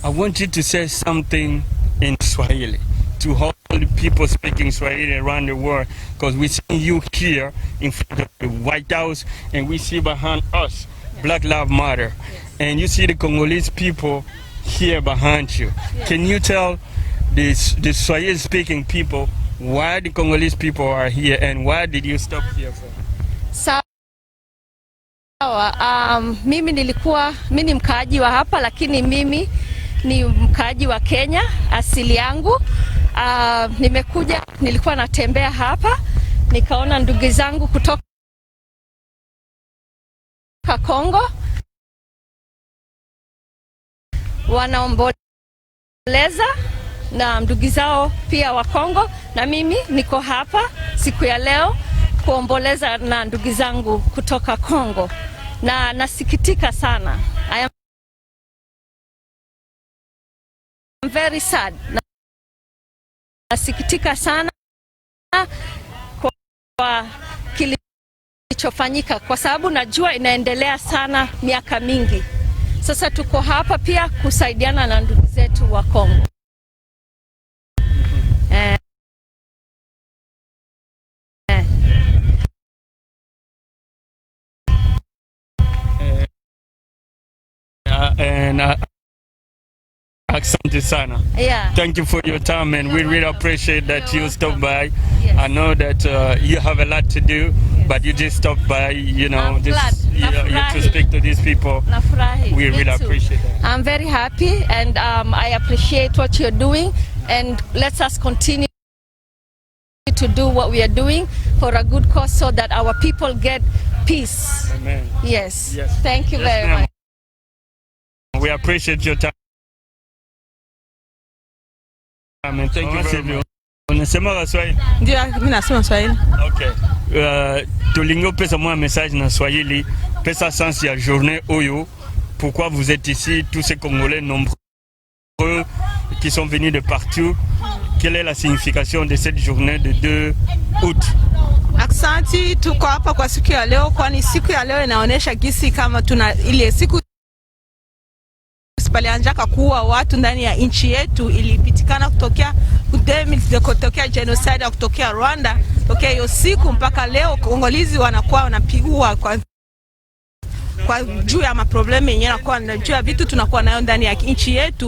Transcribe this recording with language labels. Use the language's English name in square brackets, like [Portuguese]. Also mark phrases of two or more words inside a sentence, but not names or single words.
[English] I want you to say something in Swahili to all the people speaking Swahili around the world, because we see you here in front of the White House and we see behind us Black Lives Matter, and you see the Congolese people here behind you. Can you tell the Swahili speaking people why the Congolese people are here and why did you stop here for? [Swahili] Sawa, mimi ni mkaaji wa hapa, lakini mimi ni mkaaji wa Kenya asili yangu. Nilikuwa natembea hapa, nikaona ndugu zangu kutoka Kongo wanaomboleza na ndugu zao pia wa Kongo, na mimi niko hapa siku ya leo kuomboleza na ndugu zangu kutoka Kongo, na nasikitika sana. [English] I am very sad. [Swahili] Nasikitika sana kwa kilichofanyika, kwa sababu najua inaendelea sana miaka mingi. Sasa tuko hapa pia kusaidiana na ndugu zetu wa Kongo. Asante sana. [English] Yeah. Thank you for your time, and we really appreciate that you stopped by. Yes. I know that you have a lot to do, but you just stopped by, you know, to speak to these people. We really appreciate that. I'm very happy, and I appreciate what you're doing, and let us continue to do what we are doing for a good cause so that our people get peace. Amen. Yes. Thank you very much. We appreciate your time. Thank you very much. [Swahili] Unasema Swahili? Ndio, mimi nasema Swahili. [Lingala] Okay. Tolingo pesa moi [French] un message [Lingala] na Swahili, pesa sens ya journée oyo. [French] Pourquoi vous êtes ici, tous ces Congolais nombreux qui sont venus de partout? Quelle est la signification de cette journée de 2 août? [Swahili] Aksanti, tuko hapa kwa siku ya leo, kwani siku ya leo inaonyesha gisi kama tuna ile siku palianjaka kuwa watu ndani ya nchi yetu, ilipitikana kutokea genocide kutokea Rwanda. Tokea hiyo siku mpaka leo Kongolizi wanakuwa wanapigwa kwa juu ya maproblemu yenyewe, nakuwa juu ya vitu tunakuwa nayo ndani ya nchi yetu.